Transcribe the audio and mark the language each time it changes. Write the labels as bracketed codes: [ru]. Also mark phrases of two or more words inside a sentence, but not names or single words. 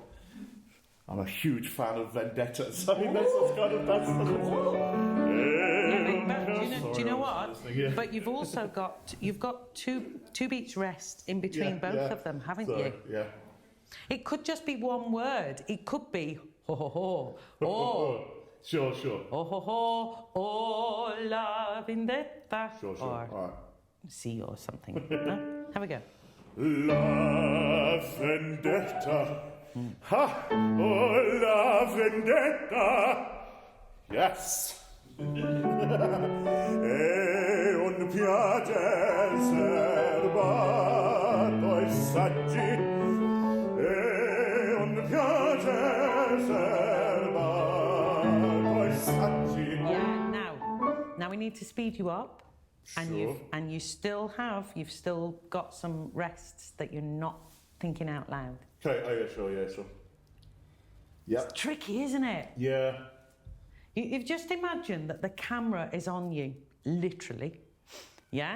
[en] I'm a huge fan of vendettas. I mean, that's kind of... Do you know what? Yeah. But you've also got two beats rest in between both of them, haven't you? Yeah. It could just be one word. It could be ho ho ho, oh. Sure. [it] Oh ho ho, oh la vendetta. [en] Sure. Or All right. C or something. No? Have a go. [it] La vendetta. Ha! Oh, la vendetta. Yes. E un piace serbato ai saggi. E un piace serbato ai saggi. [en] Yeah. Now we need to speed you up. Sure. And you've still got some rests that you're not thinking out loud. Okay, sure. Yep. It's tricky, isn't it? Yeah. You've just imagined that the camera is on you, literally, yeah?